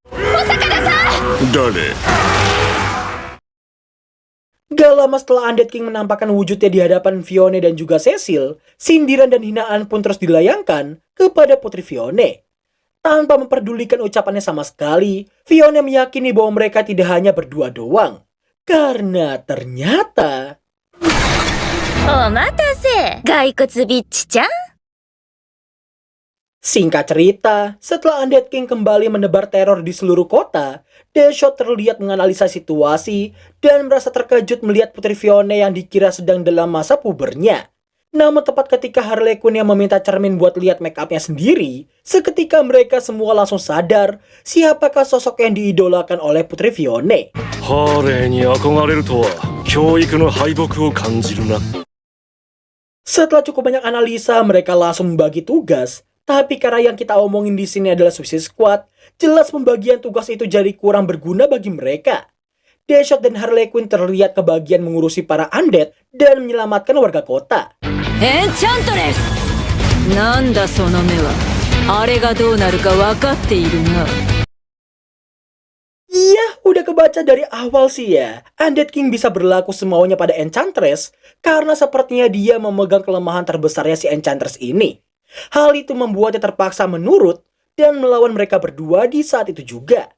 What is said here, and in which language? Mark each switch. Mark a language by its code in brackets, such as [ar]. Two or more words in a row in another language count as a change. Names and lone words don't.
[id] Gak lama setelah Undead King menampakkan wujudnya di hadapan Fiona dan juga Cecil, sindiran dan hinaan pun terus dilayangkan kepada Putri Fiona. Tanpa memperdulikan ucapannya sama sekali, Fiona meyakini bahwa mereka tidak hanya berdua doang. Karena ternyata [ja] お待たせ、骸骨ビッチちゃん。 [id] Singkat cerita, setelah Undead King kembali menebar teror di seluruh kota, Deadshot terlihat menganalisa situasi dan merasa terkejut melihat Putri Fiona yang dikira sedang dalam masa pubernya. Namun tepat ketika Harley Quinn yang meminta cermin buat lihat make upnya sendiri, seketika mereka semua langsung sadar siapakah sosok yang diidolakan oleh Putri Fiona. [ja] ハーレーに憧れるとは教育の敗北を感じるな。 [id] Setelah cukup banyak analisa, mereka langsung membagi tugas. Tapi karena yang kita omongin di sini adalah Suicide Squad, jelas pembagian tugas itu jadi kurang berguna bagi mereka. Deadshot dan Harley Quinn terlihat kebagian mengurusi para undead dan menyelamatkan warga kota. [ja] エンチャントレス、なんだその目は。あれがどうなるか分かっているな。 [id] Iya, udah kebaca dari awal sih ya. Undead King bisa berlaku semaunya pada Enchantress karena sepertinya dia memegang kelemahan terbesarnya si Enchantress ini. Hal itu membuatnya terpaksa menurut dan melawan mereka berdua di saat itu juga.